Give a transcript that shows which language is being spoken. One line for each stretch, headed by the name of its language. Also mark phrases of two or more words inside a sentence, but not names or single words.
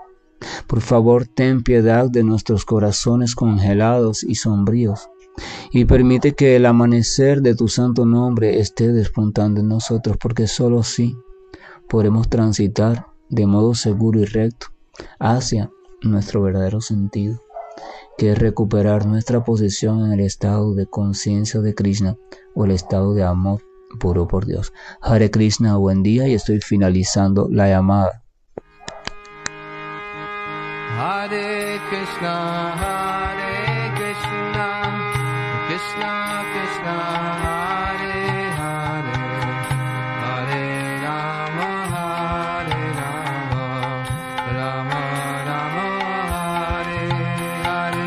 Spanish: Por favor, ten piedad de nuestros corazones congelados y sombríos, y permite que el amanecer de tu santo nombre esté despuntando en nosotros, porque solo así podremos transitar de modo seguro y recto hacia nuestro verdadero sentido, que es recuperar nuestra posición en el estado de conciencia de Krishna o el estado de amor puro por Dios.
Sanskrit: Hare Krishna,
Spanish: buen día, y estoy finalizando la llamada.
Sanskrit: Hare Krishna, Krishna Krishna, Hare Hare, Hare Rama, Rama Rama, Hare Hare.